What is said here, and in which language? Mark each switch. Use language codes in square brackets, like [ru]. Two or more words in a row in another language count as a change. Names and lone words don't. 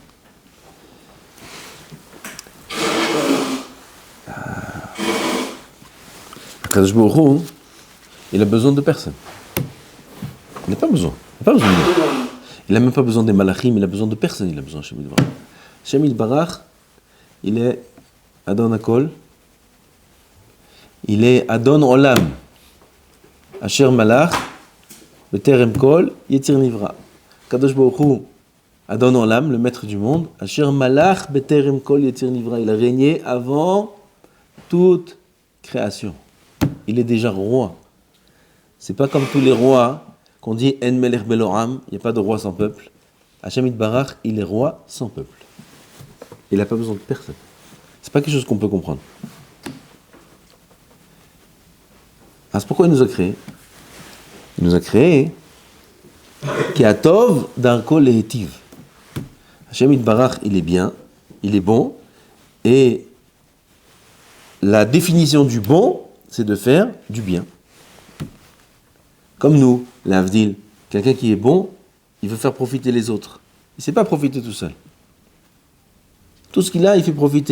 [fr] Kadosh Baruch Hu, il a besoin de personne. Il n'a pas besoin. Il n'a pas besoin de nous. Il n'a même pas besoin des malachim, il a besoin de personne. Il a besoin de Hashem Yitbarach. Hashem Yitbarach, il est [he] אדון הכל. [fr] Il est [he] אדון עולם. אשר מלך בטרם כל יציר נברא. קדוש ברוך הוא אדון עולם, [fr] le maître du monde. [he] אשר מלך בטרם כל יציר נברא. [fr] Il a régné avant toute création. Il est déjà roi. C'est pas comme tous les rois qu'on dit [he] אין מלך בלא עם, [fr] il n'y a pas de roi sans peuple. Hashem Yitbarach, il est roi sans peuple. Il n'a pas besoin de personne. C'est pas quelque chose qu'on peut comprendre. Ah, c'est pourquoi il nous a créés. Il nous a créés qui a [he] טוב דרכו להטיב. [fr] Hashem Yitbarach, il est bien, il est bon, et la définition du bon, c'est de faire du bien. Comme nous, l'Avdil, quelqu'un qui est bon, il veut faire profiter les autres. Il ne sait pas profiter tout seul. Tout ce qu'il a, il fait profiter.